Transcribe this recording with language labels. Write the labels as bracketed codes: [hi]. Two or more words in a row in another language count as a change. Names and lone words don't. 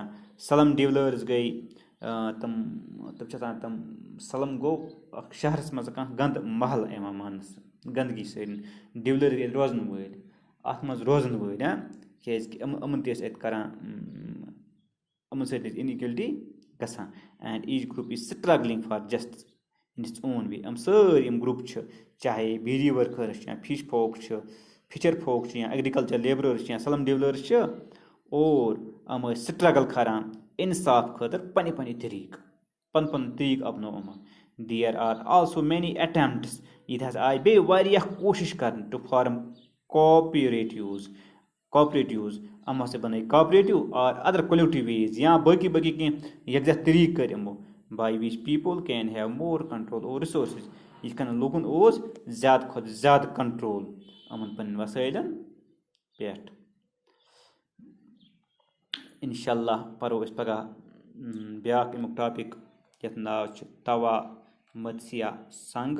[en] slum dwellers [ks] گٔے تِم چھِ آسان تِم سلم گوٚو اکھ شہرس منٛز کانٛہہ گنٛدٕ محل یِوان ماننہٕ گنٛدگی سۭتۍ. ڈِولٲرٕس گٔے روزن وٲلۍ اَتھ منٛز روزن وٲلۍ کیازِ کہِ یِمن تہِ ٲسۍ اَتہِ کران یِمن سۭتۍ ٲسۍ اِنِکویلٹی گژھان. [en] And each group is struggling for justice in its own way. [ks] یِم سٲری یِم گرُپ چھِ چاہے [en] beedi workers [ks] چھِ یا [en] fish folk [ks] چھِ [en] fisher folk [ks] چھِ یا [en] agriculture labourers [ks] چھِ یا [en] slum dwellers [ks] چھِ اور یِم ٲسۍ سٹرگل کران اِنصاف خٲطرٕ پنٕنہِ طریٖقہٕ پنُن طریٖقہٕ اپنو یِمو. [en] There are also many attempts. [ks] ییٚتہِ حظ آیہِ بیٚیہِ واریاہ کوٗشِش کرنہٕ [en] to form cooperatives. [ks] یِم ہسا بنٲے [en] cooperative or other collective ways [ks] یا باقٕے کینٛہہ یکجاہ طریٖقہٕ کٔرۍ یِمو [en] by which people can have more control over resources. [ks] یِتھ کٔنۍ لوٗکن اوس زیادٕ کھۄتہٕ زیادٕ کنٹرول یِمن پنٕنٮ۪ن وسٲیلن پٮ۪ٹھ. [ar] انشاء اللہ [ks] پرو أسۍ پگاہ بیاکھ امیُک ٹاپِک یتھ ناو چھُ توا متسیا سنگ.